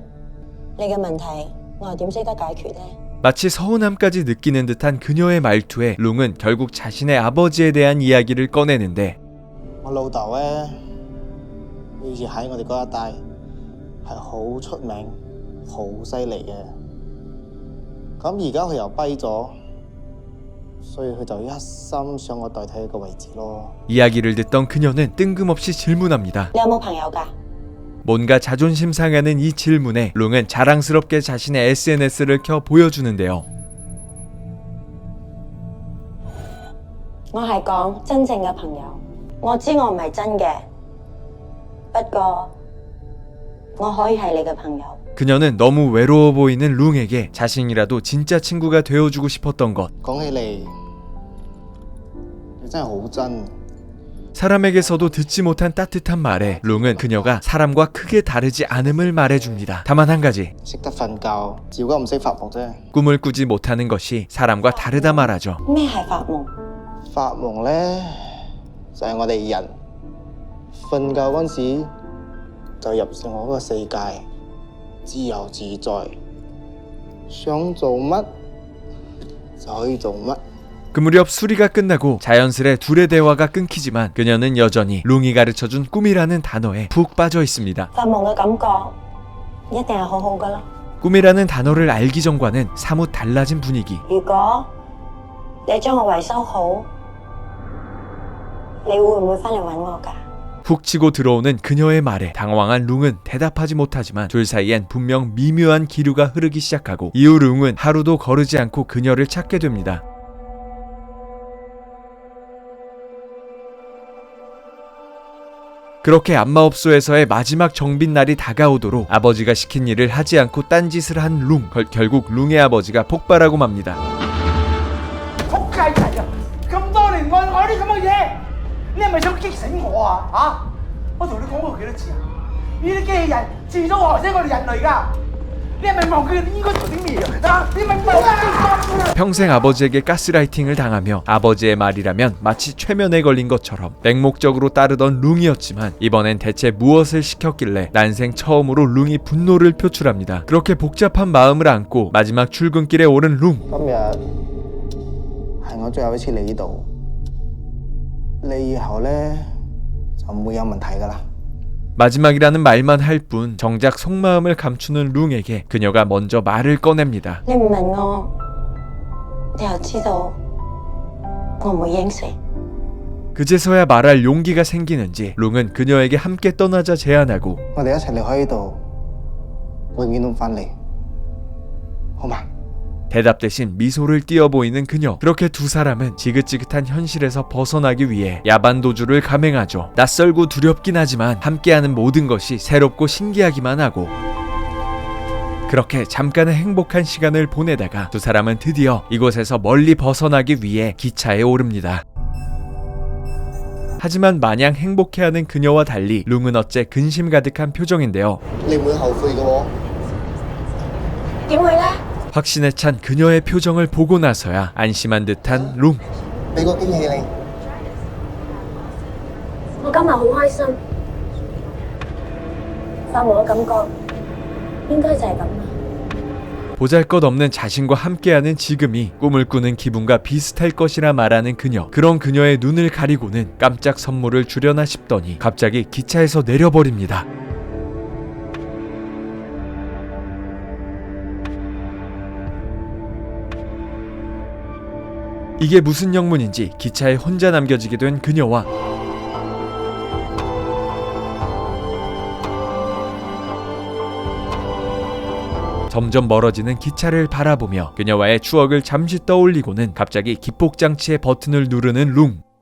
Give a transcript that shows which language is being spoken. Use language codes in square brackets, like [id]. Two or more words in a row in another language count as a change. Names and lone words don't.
[yue] 你嘅問題，我又點識得解決呢？ [ko] 마치 서운함까지 느끼는 듯한 그녀의 말투에 룽은 결국 자신의 아버지에 대한 이야기를 꺼내는데 [yue] 我老豆咧，以前喺我哋嗰一帶係好出名、好犀利嘅。咁而家佢又跛咗，所以佢就一心想我代替佢個位置咯。 [ko] 이야기를 듣던 그녀는 뜬금없이 질문합니다. [yue] 你有冇朋友㗎？ [ko] 뭔가 자존심 상하는 이 질문에 룽은 자랑스럽게 자신의 SNS를 켜 보여주는데요. [yue] 我係講真正嘅朋友。我知我唔係真嘅，不過我可以係你嘅朋友。 [ko] 그녀는 너무 외로워 보이는 룽에게 자신이라도 진짜 친구가 되어주고 싶었던 것. [yue] 講起嚟，你真係好真。 [ko] 사람에게서도 듣지 못한 따뜻한 말에 룽은 그녀가 사람과 크게 다르지 않음을 말해줍니다. 다만 한 가지, [yue] 識得瞓覺，只不過唔識發夢啫。 [ko] 꿈을 꾸지 못하는 것이 사람과 다르다 말하죠. [yue] 咩係發夢？發夢咧就係我哋人瞓覺嗰陣時就入成我嗰個世界，自由自在，想做乜就可以做乜。 [ko] 그 무렵 수리가 끝나고 자연스레 둘의 대화가 끊기지만 그녀는 여전히 룽이 가르쳐준 꿈이라는 단어에 푹 빠져 있습니다. [yue] 發夢嘅感覺一定係好好㗎啦。 [ko] 꿈이라는 단어를 알기 전과는 사뭇 달라진 분위기. [yue] 如果你將我維修好，你會唔會翻嚟揾我㗎？ [ko] 훅 치고 들어오는 그녀의 말에 당황한 룽은 대답하지 못하지만 둘 사이엔 분명 미묘한 기류가 흐르기 시작하고 이후 룽은 하루도 거르지 않고 그녀를 찾게 됩니다. 그렇게 안마업소에서의 마지막 정빈날이 다가오도록 아버지가 시킨 일을 하지 않고 딴짓을 한 룽. 결국 룽의 아버지가 폭발하고 맙니다. [yue] 仆街仔啊！咁多年愛我啲咁嘅嘢，你係咪想激死我啊？我同你講過幾多次啊？呢啲機器人遲早害死我哋人類㗎。你係咪忘記你應該做啲咩啊？你咪冇啊！ [ko] 평생 아버지에게 가스라이팅을 당하며 아버지의 말이라면 마치 최면에 걸린 것처럼 맹목적으로 따르던 룽이었지만 이번엔 대체 무엇을 시켰길래 난생 처음으로 룽이 분노를 표출합니다. 그렇게 복잡한 마음을 안고 마지막 출근길에 오른 룽. [yue] 今日係我最後一次嚟呢度，你以後呢就唔會有問題㗎啦。 [ko] 마지막이라는 말만 할 뿐 정작 속마음을 감추는 룽에게 그녀가 먼저 말을 꺼냅니다. [yue] 你唔明我，你又知道我唔會應承。 [ko] 그제서야 말할 용기가 생기는지 룽은 그녀에게 함께 떠나자 제안하고 [yue] 我哋一齊離開呢度，永遠都唔返嚟，好嘛？ [ko] 대답 대신 미소를 띄어 보이는 그녀. 그렇게 두 사람은 지긋지긋한 현실에서 벗어나기 위해 야반도주를 감행하죠. 낯설고 두렵긴 하지만 함께하는 모든 것이 새롭고 신기하기만 하고 그렇게 잠깐의 행복한 시간을 보내다가 두 사람은 드디어 이곳에서 멀리 벗어나기 위해 기차에 오릅니다. 하지만 마냥 행복해하는 그녀와 달리 룽은 어째 근심 가득한 표정인데요. [yue] 你唔會後悔嘅喎。點會呢？ [ko] 확신에 찬 그녀의 표정을 보고 나서야 안심한 듯한 룽. [yue] 俾個驚喜你。我今日好開心，發夢嘅感覺應該就係咁啦。 [ko] 보잘것없는 자신과 함께하는 지금이 꿈을 꾸는 기분과 비슷할 것이라 말하는 그녀. 그런 그녀의 눈을 가리고는 깜짝 선물을 주려나 싶더니 갑자기 기차에서 내려버립니다. 이게 무슨 영문인지 기차에 혼자 남겨지게 된 그녀와 점점 멀어지는 기차를 바라보며 그녀와의 추억을 잠시 떠올리고는 갑자기 기폭장치의 버튼을 누르는 룽.